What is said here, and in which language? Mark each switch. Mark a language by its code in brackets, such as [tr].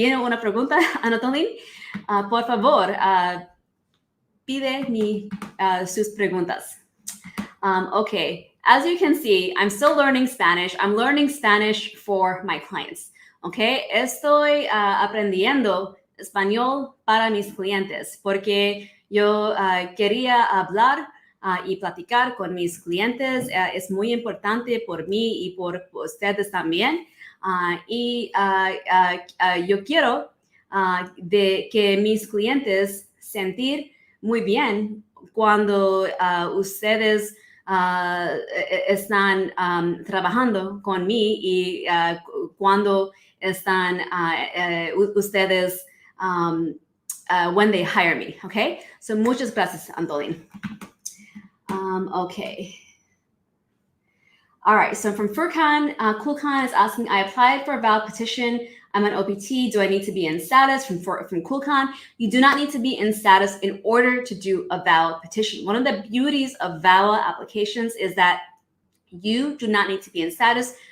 [es] ¿Tiene una pregunta, Antolin? Por favor, pide sus preguntas. [en] Okay, as you can see, I'm still learning Spanish. I'm learning Spanish for my clients. [es] Okay, estoy aprendiendo español para mis clientes porque yo quería hablar y platicar con mis clientes. Es muy importante por mí y por ustedes también. Yo quiero de que mis clientes sentir muy bien cuando ustedes están trabajando con mí y cuando están ustedes [en] when they hire me, [es] okay? So muchas gracias, Antolin. [en] Okay. All right, so from Furkan, Kulkan is asking, I applied for a VAWA petition. I'm an OPT. Do I need to be in status? From Kulkan, you do not need to be in status in order to do a VAWA petition. One of the beauties of VAWA applications is that you do not need to be in status.